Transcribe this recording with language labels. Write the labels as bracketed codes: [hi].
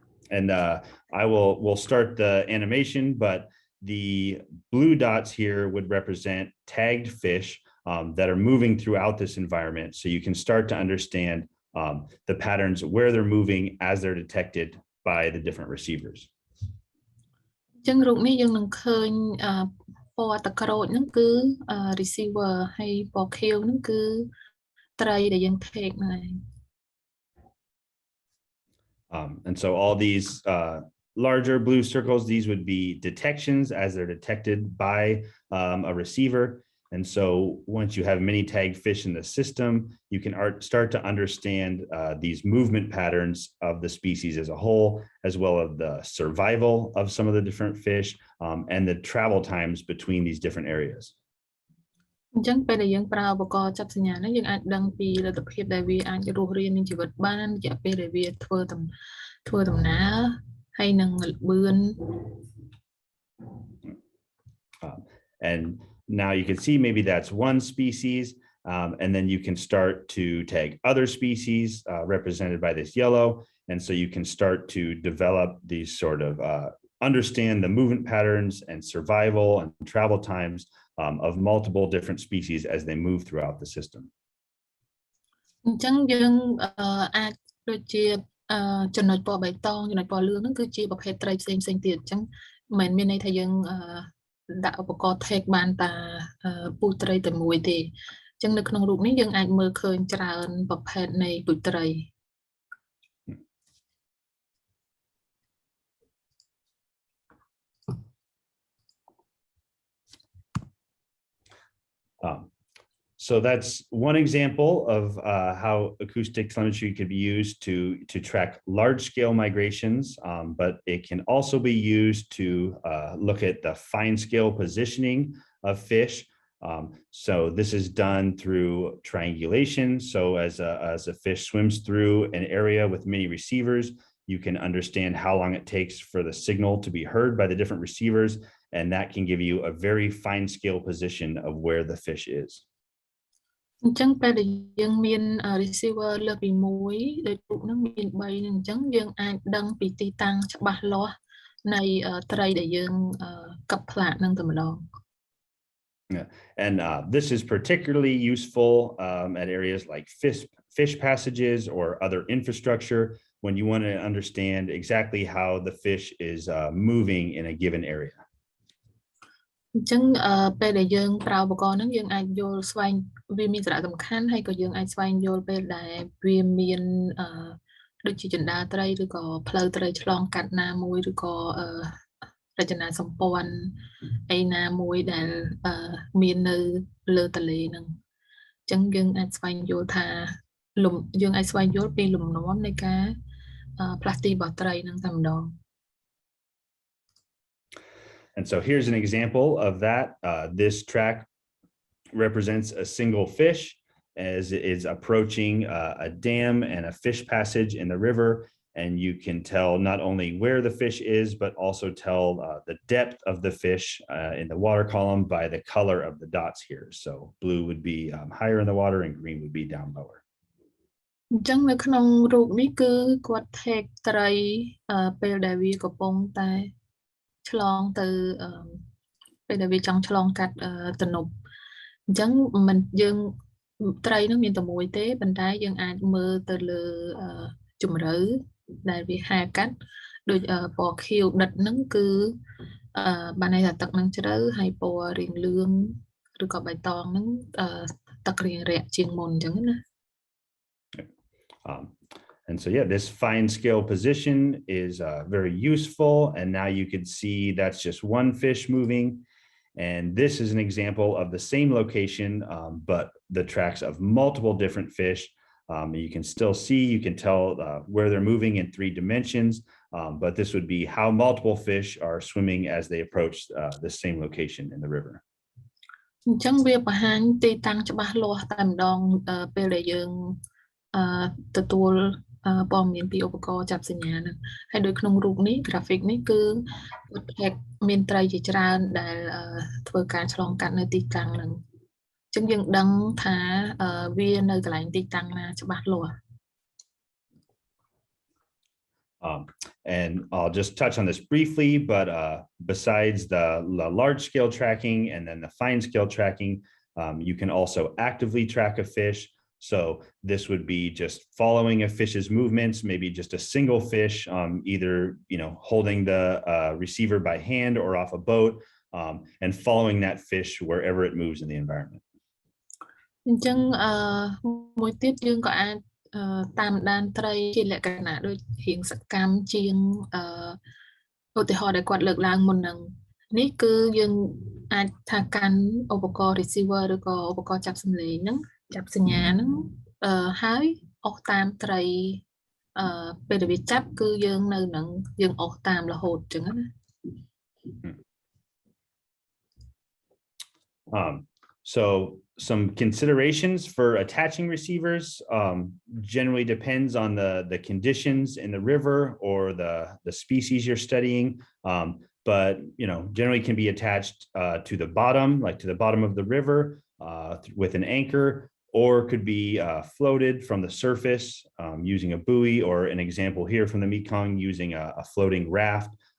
[en] And we'll start the animation, but the blue dots here would represent tagged fish that are moving throughout this environment. So you can start to understand the patterns where they're moving as they're detected by the different receivers. [km] ចឹងរូបនេះយើងនឹងឃើញពណ៌ទឹកក្រូចហ្នឹងគឺ receiver ហើយពណ៌ខៀវហ្នឹងគឺត្រីដែលយើង take ហ្នឹង [en] And so all these larger blue circles, these would be detections as they're detected by a receiver. And so once you have many tagged fish in the system, you can start to understand these movement patterns of the species as a whole, as well as the survival of some of the different fish and the travel times between these different areas. [km] អញ្ចឹងពេលដែលយើងប្រើឧបករណ៍ចាប់សញ្ញានេះយើងអាចដឹងពីលទ្ធភាពដែលវាអាចរស់រានមានជីវិតបានរយៈពេលដែលវាធ្វើដំណើរហើយនឹងល្បឿន [en] And now you can see maybe that's one species, and then you can start to tag other species represented by this yellow. And so you can start to develop these sort of understand the movement patterns and survival and travel times of multiple different species as they move throughout the system. [km] អញ្ចឹងយើងអាចដូចជាចំណុចពណ៌បៃតងចំណុចពណ៌លឿងហ្នឹងគឺជាប្រភេទត្រីផ្សេងទៀតអញ្ចឹងមិនមានន័យថាយើងដាក់ឧបករណ៍ take បានតាពូជត្រីតែមួយទេអញ្ចឹងនៅក្នុងរូបនេះយើងអាចមើលឃើញច្រើនប្រភេទនៃពូជត្រី [en] So that's one example of how acoustic telemetry could be used to track large-scale migrations, but it can also be used to look at the fine-scale positioning of fish. So this is done through triangulation. So as a fish swims through an area with many receivers, you can understand how long it takes for the signal to be heard by the different receivers, and that can give you a very fine-scale position of where the fish is. [km] អញ្ចឹងពេលដែលយើងមាន receiver លើកពី1ដោយរូបហ្នឹងមាន3ហ្នឹងអញ្ចឹងយើងអាចដឹងពីទីតាំងច្បាស់លាស់នៃត្រីដែលយើងកັບផ្លាកហ្នឹងតែម្ដង [en] And this is particularly useful at areas like fish passages or other infrastructure when you want to understand exactly how the fish is moving in a given area. [km] អញ្ចឹងពេលដែលយើងប្រើឧបករណ៍ហ្នឹងយើងអាចយល់ស្វែងវាមានសារៈសំខាន់ហើយក៏យើងអាចស្វែងយល់ពេលដែលវាមានដូចជាចណ្ដាលត្រីឬក៏ផ្លូវត្រីឆ្លងកាត់ណាមួយឬក៏រចនាសម្ព័ន្ធអីណាមួយដែលមាននៅលើទន្លេហ្នឹងអញ្ចឹងយើងអាចស្វែងយល់ថាយើងអាចស្វែងយល់ពីលំនាំនៃការផ្លាស់ទីរបស់ត្រីហ្នឹងតែម្ដង [en] And so here's an example of that. This track represents a single fish as it is approaching a dam and a fish passage in the river. And you can tell not only where the fish is, but also tell the depth of the fish in the water column by the color of the dots here. So blue would be higher in the water and green would be down lower. [km] អញ្ចឹងនៅក្នុងរូបនេះគឺគាត់ take ត្រីពេលដែលវាកំពុងតែឆ្លងទៅពេលដែលវាចង់ឆ្លងកាត់ទំនប់អញ្ចឹងមិនយើងត្រីនឹងមានតែមួយទេប៉ុន្តែយើងអាចមើលទៅលើជម្រៅដែលវាហែកាត់ដូចពណ៌ខៀវដិតហ្នឹងគឺបានន័យថាទឹកនឹងជ្រៅហើយពណ៌រៀងលឿង ឬក៏បៃតងហ្នឹងទឹករៀងរាក់ជាងមុនអញ្ចឹងណា [en] And so, yeah, this fine scale position is very useful. And now you can see that's just one fish moving. And this is an example of the same location, but the tracks of multiple different fish. You can still see, you can tell where they're moving in 3 dimensions, but this would be how multiple fish are swimming as they approach the same location in the river. [km] អញ្ចឹងវាបង្ហាញទីតាំងច្បាស់លាស់តែម្ដងពេលដែលយើងទទួលព័ត៌មានពីឧបករណ៍ចាប់សញ្ញាហ្នឹងហើយដូចក្នុងរូបនេះ graphic នេះគឺគាត់មានត្រីជាច្រើនដែលធ្វើការឆ្លងកាត់នៅទីតាំងហ្នឹងអញ្ចឹងយើងដឹងថាវានៅកន្លែងទីតាំងណាច្បាស់លាស់ [en] And I'll just touch on this briefly, but besides the large scale tracking and then the fine scale tracking, you can also actively track a fish. So this would be just following a fish's movements, maybe just a single fish, either holding the receiver by hand or off a boat, and following that fish wherever it moves in the environment. [km] អញ្ចឹងមួយទៀតយើងក៏អាចតាមដានត្រីជាលក្ខណៈដូចរៀងសកម្មជាងឧទាហរណ៍ដែលគាត់លើកឡើងមុនហ្នឹងនេះគឺយើងអាចថាកាន់ឧបករណ៍ receiver ឬក៏ឧបករណ៍ចាប់សំឡេងហ្នឹងចាប់សញ្ញាហ្នឹងហើយអស់តាមត្រីពេលដែលវាចាប់គឺយើងនៅនឹងយើងអស់តាមរហូតអញ្ចឹងណា [en] So some considerations for attaching receivers generally depends on the conditions in the river or the species you're studying, but generally can be attached to the bottom, like to the bottom of the river with an anchor, or could be floated from the surface using a buoy, or an example here from the Mekong using a floating raft.